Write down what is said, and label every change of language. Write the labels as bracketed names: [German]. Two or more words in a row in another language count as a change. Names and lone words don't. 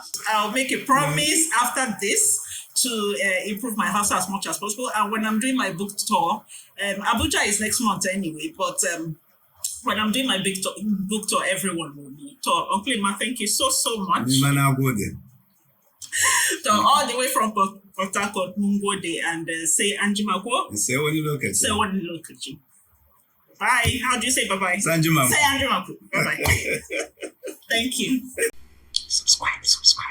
[English] I'll make a promise after this to improve my Hausa as much as possible. And when I'm doing my book tour, Abuja is next month anyway, but when I'm doing my book tour, everyone will be taught. Uncle Ima, thank you so much. So all the way from Port Harcourt, Mungode, and [Hausa] say Anjimako. [English] Say what you look at. Say what you look at you. Bye. How do you say bye-bye? [Hausa] Sanjimako. Say Anjimako. [English] Bye-bye. Thank you. Subscribe.